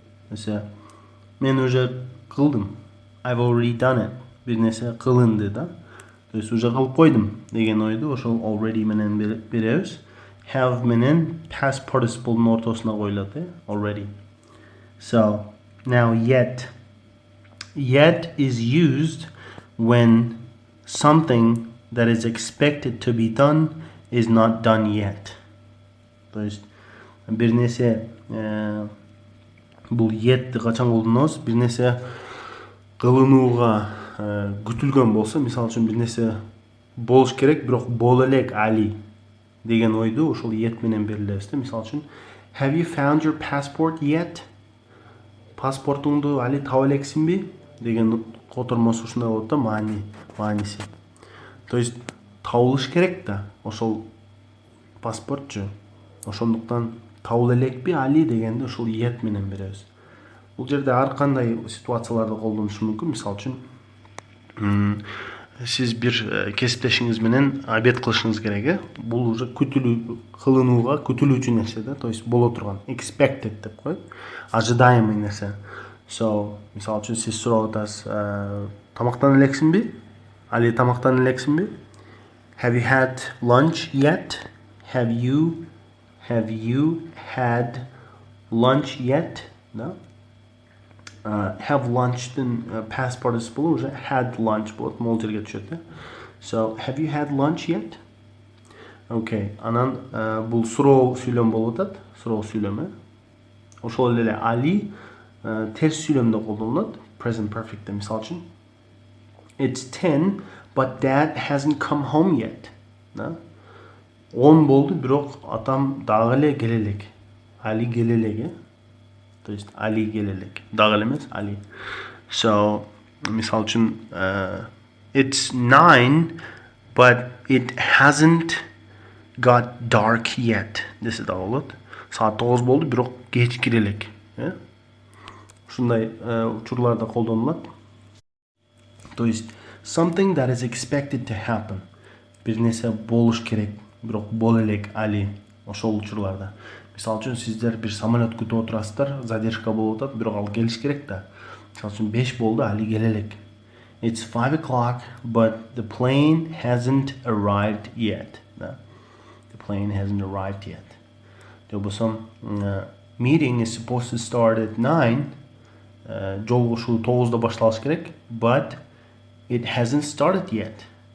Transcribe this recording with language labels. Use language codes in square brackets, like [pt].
[ky] Mesela, мен уже кылдым. [en] I've already done it. [ky] Бир нерсе кылынды да. То есть уже кылып койдум деген ойду ошол already менен беребиз. Have менен past participle'дун ортосуна коюлат, already. [en] So, now yet. Yet is used when something that is expected to be done is not done yet. [ky] То есть бир нерсе бул yet'ти качан колдонобуз? Бир нерсе кылынууга күтүлгөн болсо, мисал үчүн бир нерсе болуш керек, бирок боло элек али деген ойду ошол yet менен берилебиз. Мисал үчүн, [en] have you found your passport yet? [ky] Паспортуңду али таба элексиңби? Деген котормосу ушундай болот да, мааниси. То есть табылыш керек да, ошол паспортчу. Ошондуктан табыла элекпи али дегенди ошол yet менен беребиз. Бул жерде ар кандай ситуацияларда колдонуш мүмкүн. Мисал үчүн, сиз бир кесиптешиңиз менен обед кылышыңыз керек, бул уже күтүлүү, кылынууга күтүлүүчү нерсе да, то есть боло турган, expected деп коет, ожидаемый нерсе. So, мисал үчүн сиз сурап атасыз, тамактана элексиңби? Али тамактана элексиңби? [en] Have you had lunch yet? Have you had lunch yet? Да? [ky] Have lunch'тын past participle уже had lunch болот, могул жерге түшөт. [en] So, have you had lunch yet? [ky] Okay, анан бул суроо сүйлөм болуп атат, суроо сүйлөмү. Ошол эле али терс сүйлөмдө колдонулат, present perfect'те мисал үчүн. [en] It's 10, but dad hasn't come home yet. [ky] Да? 10 болду, бирок атам дагы эле келе элек. Али келе элек, То есть али келе элек. Дагы эле эмес, али. [en] So, [ky] мисал үчүн, [en] it's 9, but it hasn't got dark yet. [ky] Десе да болот. Саат 9 болду, бирок кеч кире элек. Ушундай учурларда колдонулат. [ru] То есть [en] something that is expected to happen. [ky] Бир нерсе болуш керек, бирок боло элек али ошол учурларда. Мисал үчүн сиздер бир самолет күтүп отурасыздар, задержка болуп атат, бирок ал келиш керек да. Мисал үчүн 5 болду, али келе элек. [en] It's 5 o'clock, but the plane hasn't arrived yet. The plane hasn't arrived yet. [ky] Болбосо [en] meeting is supposed to start at 9. [ky] Жолугушуу 9-да башталыш керек, [en] but it hasn't started yet.